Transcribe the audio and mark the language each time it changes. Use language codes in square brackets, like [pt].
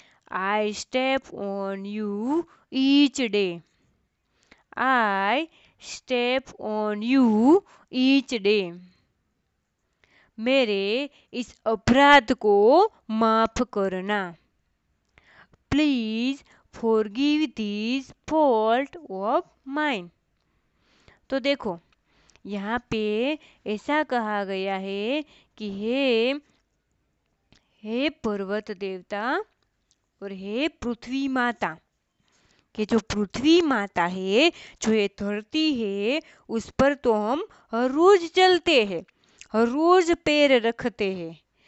[en] I step on you each day. I step on you each day. [hi] मेरे इस अपराध को माफ करना। [en] Please forgive this fault of mine. [hi] तो देखो यहाँ पे ऐसा कहा गया है कि हे पर्वत देवता और हे पृथ्वी माता, कि जो पृथ्वी माता है, जो ये धरती है, उस पर तो हम हर रोज चलते हैं, हर रोज पैर रखते हैं।